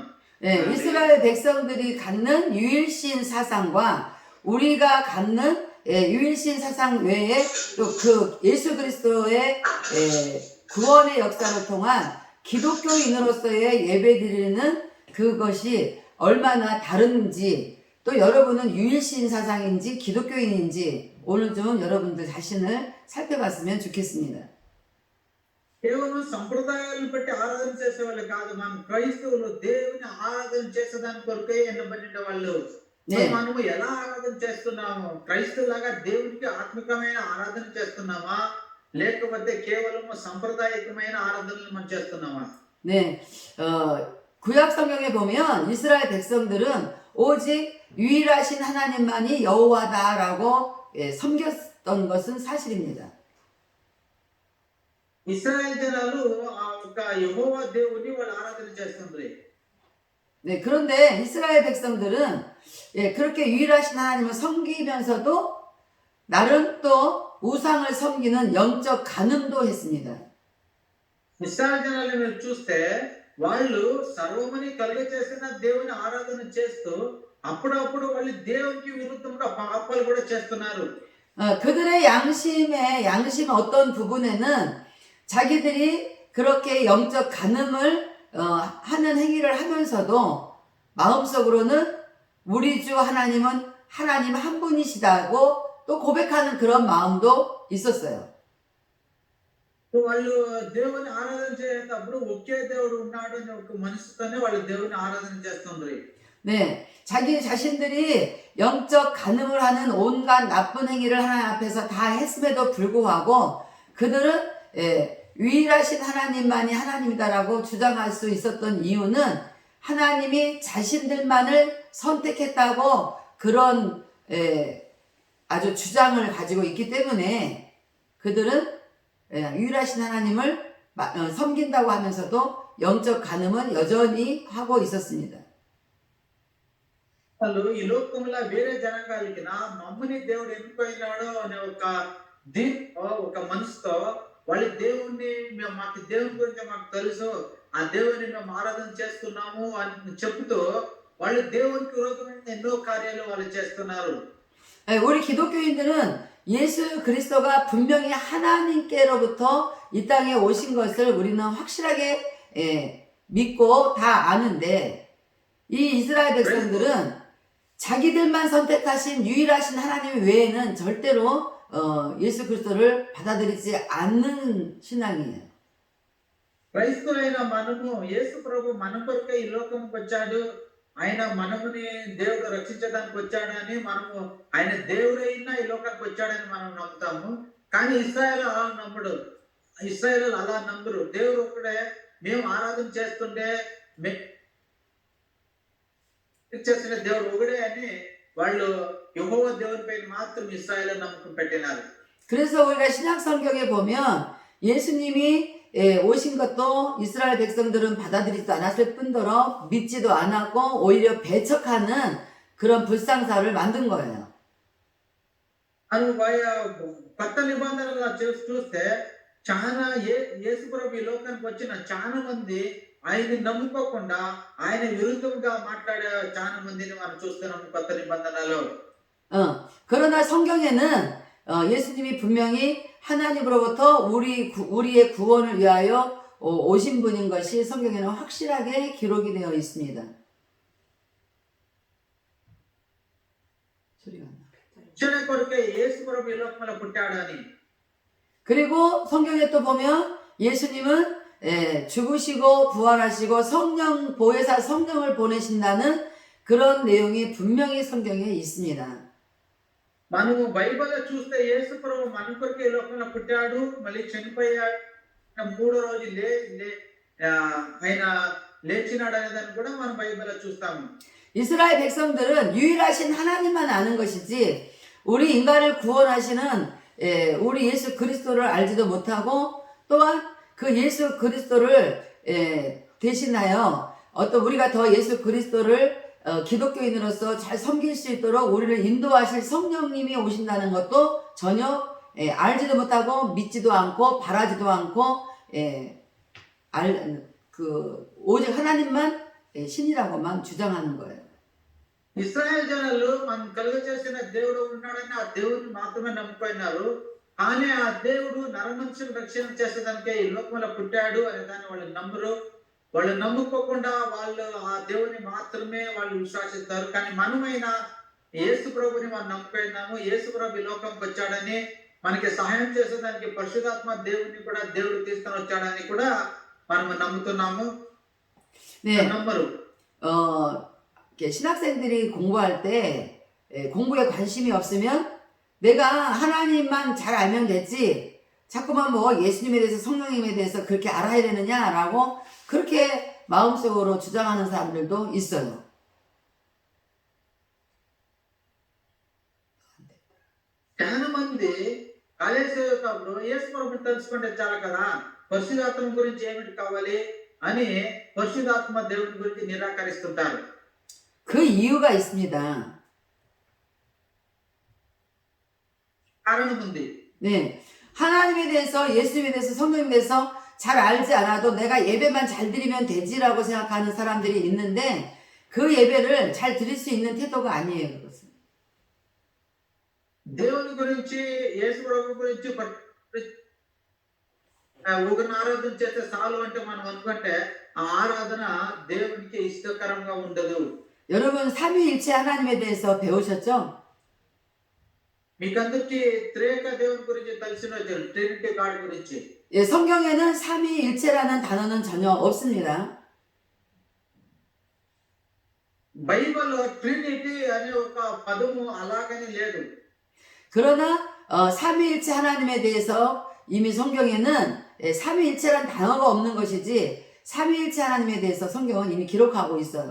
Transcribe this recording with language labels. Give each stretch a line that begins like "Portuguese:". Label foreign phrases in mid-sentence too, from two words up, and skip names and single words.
Korean: 네, 이스라엘 백성들이 갖는 유일신 사상과 우리가 갖는 유일신 사상 외에 또 그 예수 그리스도의 구원의 역사를 통한 기독교인으로서의 예배드리는 그것이 얼마나 다른지, 또 여러분은 유일신 사상인지 기독교인인지 오늘 좀 여러분들 자신을 살펴봤으면 좋겠습니다.
Telugu: కేవలం సంప్రదాయాలను బట్టి ఆరాధన చేసేవాళ్ళు కాదు. మనం క్రైస్తవులు దేవుని ఆరాధన చేసేదాని కొరకే ఎన్నబడిన వాళ్ళు. సో
Korean: 네.
Telugu: మనము ఎలా ఆరాధన చేస్తున్నాము? క్రైస్తవులాగా దేవునికి ఆత్మికమైన ఆరాధన చేస్తున్నామా? లేకపోతే కేవలము సాంప్రదాయకమైన ఆరాధనలు మనం చేస్తున్నామా?
Korean: 네. 구약 성경에 보면 이스라엘 백성들은 오직 유일하신 하나님만이 여호와다라고 섬겼던 것은 사실입니다.
Telugu: ఇశ్రాయేల్ జనాలు ఆ యొక్క యెహోవా దేవుని వాళ్ళు ఆరాధన చేస్తుండ్రి.
Korean: 네, 그런데 이스라엘 백성들은 그렇게 유일하신 하나님을 섬기면서도 나름 또 우상을 섬기는 영적 간음도 했습니다.
Telugu: ఇశ్రాయేల్ జనాలు మీరు చూస్తే వాళ్ళు సర్వమని కలుగ చేసిన దేవుని ఆరాధన చేస్తూ అప్పుడప్పుడు వాళ్ళు దేవునికి విరుద్ధంగా పాపాలు కూడా చేస్తున్నారు.
Korean: 그들의 양심 어떤 부분에는 자기들이 그렇게 영적 간음을 하는 행위를 하면서도 마음속으로는 우리 주 하나님은 하나님 한 분이시다고 또 고백하는 그런 마음도 있었어요.
Telugu: వాళ్ళు దేవుని ఆరాధన చేసేటప్పుడు ఒకే దేవుడు ఉన్నాడు అనే ఒక మనసుతోనే వాళ్ళు దేవుని ఆరాధన చేస్తుండ్రి.
Korean: 네, 자기 자신들이 영적 간음을 하는 온갖 나쁜 행위를 하나님 앞에서 다 했음에도 불구하고 그들은 유일하신 하나님만이 하나님이다라고 주장할 수 있었던 이유는 하나님이 자신들만을 선택했다고 그런 아주 주장을 가지고 있기 때문에 그들은 유일하신 하나님을 섬긴다고 하면서도 영적 간음은 여전히 하고 있었습니다.
Telugu: వాళ్ళు ఈ లోకంలో వేరే జనాంగాలకి నా మమ్మని దేవుడు ఎన్నుకోయినాడు అనే ఒక మనసుతో వాళ్ళు దేవుణ్ణి మాకు దేవుని గురించి మాకు తెలుసు, ఆ దేవుని మేము ఆరాధన చేస్తున్నాము అని చెప్తూ వాళ్ళు దేవునికి విరోధమైన ఎన్నో కార్యాలు వాళ్ళు చేస్తున్నారు.
Korean: 우리 기독교인들은 예수 그리스도가 분명히 하나님께로부터 이 땅에 오신 것을 우리는 확실하게 믿고 다 아는데 이 이스라엘 백성들은 자기들만 선택하신 유일하신 하나님 외에는 절대로 예수 그리스도를 받아들이지 않는 신앙이에요.
Telugu: క్రైస్తవులైన మనము యేసు ప్రభు మన కొరకే ఈ లోకంకి వచ్చాడు, ఆయన మనముని దేవుడు రక్షించడానికి వచ్చాడని మనము ఆయన దేవుడైనా ఈ లోకానికి వచ్చాడని మనం నమ్ముతాము. కానీ ఇశ్రాయేలు అలా నమ్మడు. ఇశ్రాయేలు అలా నమ్మరు. దేవుడు ఒక్కడే, మేము ఆరాధన చేస్తుండే చేసిన దేవుడు ఒకడే అని వాళ్ళు యెహోవా దేవుని పైన మాత్రం ఇశ్రాయేలు నమ్మకం పెట్టినారు.
Korean: 그래서 우리가 신약 성경에 보면 예수님이 오신 것도 이스라엘 백성들은 받아들이지도 않았을 뿐더러 믿지도 않았고 오히려 배척하는 그런 불상사를 만든 거예요.
Telugu: అని కొత్త నిబంధనలు చూస్తే చాలా యేసు ప్రభు ఈ లోకానికి వచ్చిన చాలా మంది ఆయన్ని నమ్ముకోకుండా ఆయన విరుద్ధంగా మాట్లాడే చాలా మందిని మనం చూస్తున్నాము కొత్త నిబంధనలో.
Korean: 그러나 성경에는 예수님이 분명히 하나님으로부터 우리의 구원을 위하여 오신 분인 것이 성경에는 확실하게 기록이 되어 있습니다. 소리가 안 나.
Telugu: రక్షణ కొరకే యేసు ప్రభు ఈ లోకంలో పుట్టాడని.
Korean: 그리고 성경에 또 보면 예수님은 죽으시고 부활하시고 보혜사 성령을 보내신다는 그런 내용이 분명히 성경에 있습니다.
Telugu: మనము బైబిల్లో చూస్తే యేసు ప్రభు మన కొరకే ఈ లోకంలో పుట్టాడు, మళ్ళీ చనిపోయాడు, మూడో రోజు ఆయన లేచినాడు అనే దాన్ని కూడా మనం బైబిల్లో చూస్తాము.
Korean: 이스라엘 백성들은 유일하신 하나님만 아는 것이지 우리 인간을 구원하시는 우리 예수 그리스도를 알지도 못하고 또한 그 예수 그리스도를 대신하여 우리가 더 예수 그리스도를 기독교인으로서 잘 섬길 수 있도록 우리를 인도하실 성령님이 오신다는 것도 전혀 알지도 못하고 믿지도 않고 바라지도 않고 오직 하나님만 신이라고만 주장하는 거예요.
Telugu: ఇశ్రాయేల్ జనాలు మనం కలుగ చేసిన దేవుడు ఉన్నాడని ఆ దేవుడిని మాత్రమే నమ్ముకున్నారు. కానీ ఆ దేవుడు నరమనుషుని రక్షణ చేసేదానికే ఈ లోకంలో పుట్టాడు అనే దాన్ని వాళ్ళు నమ్మరు. వాళ్ళు నమ్ముకోకుండా వాళ్ళు ఆ దేవుని మాత్రమే వాళ్ళు విశ్వాసిస్తారు. కానీ మనమైనా యేసు ప్రభుని మనం నమ్ముకున్నాము. యేసు ప్రభు ఈ లోకంకి వచ్చాడని మనకి సహాయం చేసేదానికి పరిశుద్ధాత్మ దేవుడిని కూడా దేవుడు తీసుకొని వచ్చాడని కూడా మనం నమ్ముతున్నాము.
Korean: 네,
Telugu: నమ్మరు.
Korean: 어, 이렇게 신학생들이 공부할 때 공부에 관심이 없으면 내가 하나님만 잘 알면 됐지 자꾸만 뭐 예수님에 대해서 성령님에 대해서 그렇게 알아야 되느냐라고 그렇게 마음속으로 주장하는 사람들도 있어요.
Telugu: చాలా మంది కాలేజ్ చదువుతాప్పుడు యేసు ప్రభుని తెలుసుకుంటే చాలు కదా, పరిశుద్ధాత్మ గురించి ఏమిటి కావాలి అని పరిశుద్ధాత్మ దేవుని గురించి నిరాకరిస్తుంటారు.
Korean: 그 이유가 있습니다.
Telugu: కారణం ఉంది.
Korean: 네, 하나님에 대해서 예수님에 대해서 성령님에 대해서 잘 알지 않아도 내가 예배만 잘 드리면 되지라고 생각하는 사람들이 있는데 그 예배를 잘 드릴 수 있는 태도가 아니에요. 그것은.
Telugu: దేవుని గురించి యేసు ప్రభు గురించి ఒకరిని ఆరాధన చేస్తే చాలు అంటే మనం అనుకుంటే ఆ ఆరాధన దేవునికి ఇష్టకరంగా ఉండదు.
Korean: 여러분 삼위일체 하나님에 대해서 배우셨죠?
Telugu: మీకందరికీ త్రియేక దేవుని గురించి తెలిసిన
English: Trinity God
Telugu: గురించి.
Korean: 예, 성경에는 삼위일체라는 단어는 전혀 없습니다.
Telugu: బైబిల్లో ట్రినిటీ అనే ఒక పదము అలాగని లేదు.
Korean: 그러나 삼위일체 하나님에 대해서 이미 성경에는 삼위일체란 단어가 없는 것이지 삼위일체 하나님에 대해서 성경은 이미 기록하고 있어요.